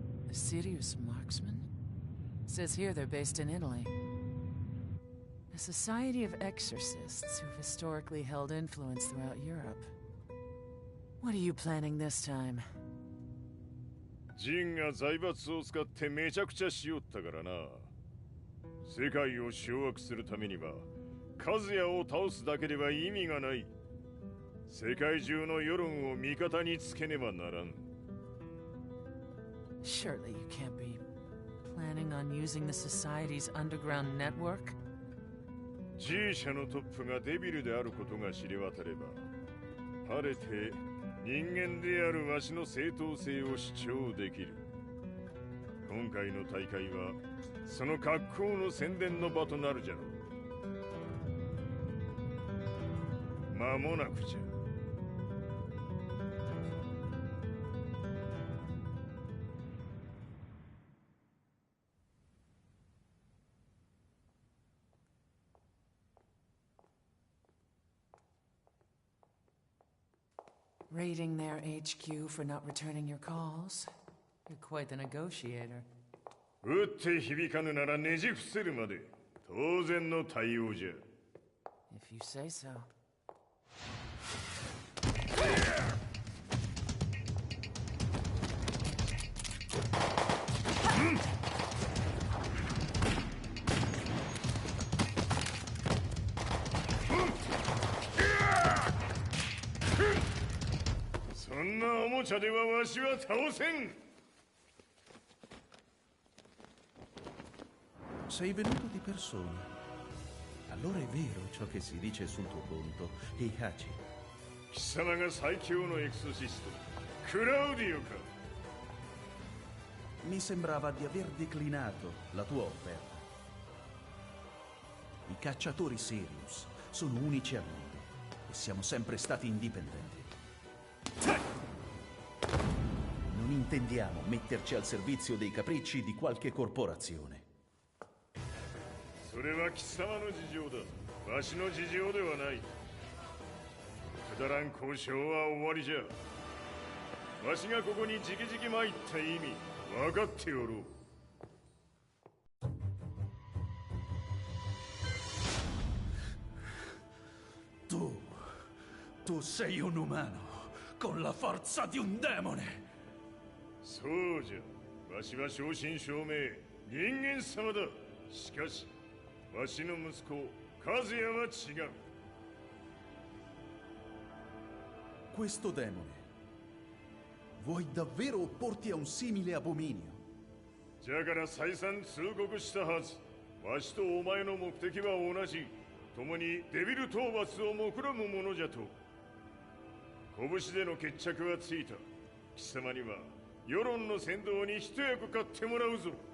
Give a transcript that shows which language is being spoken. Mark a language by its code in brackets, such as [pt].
[en] A serious marksman? Says here they're based in Italy. A society of exorcists who've historically held influence throughout Europe. What are you planning this time? [ja] ジンが財閥を使ってめちゃくちゃしよったからな。世界を掌握するためには、和也を倒すだけでは意味がない。世界中の世論を味方につけねばならん。 [en] Surely you can't be planning on using the society's underground network? [ja] G 社のトップがデビルであることが知れ渡れば、晴れて人間であるわしの正当性を主張できる。今回の大会はその格好の宣伝の場となるじゃろう。間もなくじゃ。 [en] Raiding their HQ for not returning your calls. You're quite the negotiator. [ja] 撃って響かぬならねじ伏せるまで当然の対応じゃ。 [en] If you say so. [ja] そんなおもちゃではわしは倒せん。 [it] Sei venuto di persona. Allora è vero ciò che si dice sul tuo conto, Heihachi. [ja] 貴様が最強のエクソシスト、クラウディオか。 [it] Mi sembrava di aver declinato la tua offerta. I cacciatori Sirius sono unici al mondo e siamo sempre stati indipendenti. Non intendiamo metterci al servizio dei capricci di qualche corporazione. [ja] それは貴様の事情だ。わしの事情ではない。くだらん交渉は終わりじゃ。わしがここにじきじき参った意味分かっておろう。 [it] Tu sei un umano con la forza di un demone. [ja] そうじゃ。わしは正真正銘人間様だ。しかしわしの息子和也は違う。 [it] Questo demone vuoi davvero opporti a un simile abominio? [ja] じゃから再三通告したはず。わしとお前の目的は同じ。共にデビル討伐を目論むものじゃと。拳での決着はついた。貴様には世論の先導に一役買ってもらうぞ。